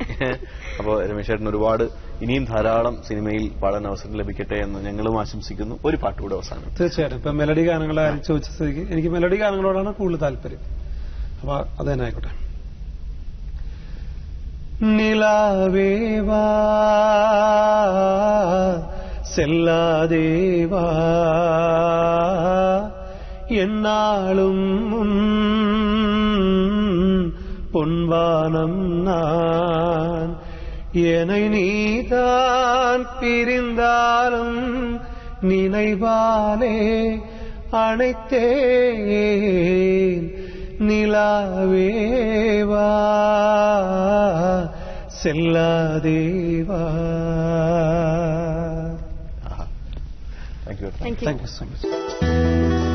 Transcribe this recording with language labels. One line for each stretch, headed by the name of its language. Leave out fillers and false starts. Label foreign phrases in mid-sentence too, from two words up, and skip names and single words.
Malayalam: അപ്പോൾ രമേശ് ചേട്ടൻ ഒരുപാട് ഇനിയും ധാരാളം സിനിമയിൽ പാടാൻ അവസരം ലഭിക്കട്ടെ എന്ന് ഞങ്ങളും ആശംസിക്കുന്നു. ഒരു പാട്ടുകൂടെ അവസാനം. തീർച്ചയായിട്ടും. ഇപ്പൊ മെലഡി ഗാനങ്ങളെ ചോദിച്ച സ്ഥിതിക്ക് എനിക്ക് മെലഡി ഗാനങ്ങളോടാണ് കൂടുതൽ താല്പര്യം. അപ്പൊ അത് തന്നെ ആയിക്കോട്ടെ.
Tamil: നിലാവേവാ செல்லாதேவா என்னாலும் பொன்வானம் நான், என்னை நீதான் பிரிந்தாலும் நினைவாலே அணைத்தேன். நிலாவேவா செல்லாதேவா.
English: Thank you. Thank you so much.